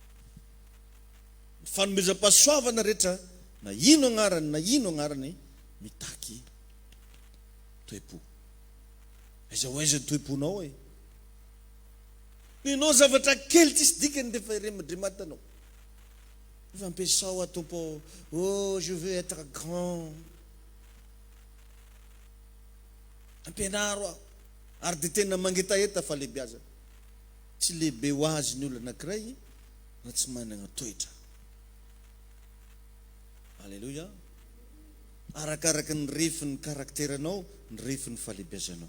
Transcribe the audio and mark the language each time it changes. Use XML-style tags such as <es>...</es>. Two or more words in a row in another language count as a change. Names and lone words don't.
<mg>Fanomezam-pahasoavana rehetra, na ino agnarany mitaky toepo. Aiza ho aiza toeponao e. Ninao zavatra kely tsisy dikany defa iremadrematanao. Efa ampiasao atompo,</mg> <fr>oh je veux être grand.</fr> <mg>Ampianaro aho, ary de tena mangetaeta fa lehibe aza. Tsy lehibe ho azy ny olona anankiray na tsy manana toetra. Alléluia. Arakaraka ny refin'ny karakteranao, ny refin'ny falehibiazanao.</mg>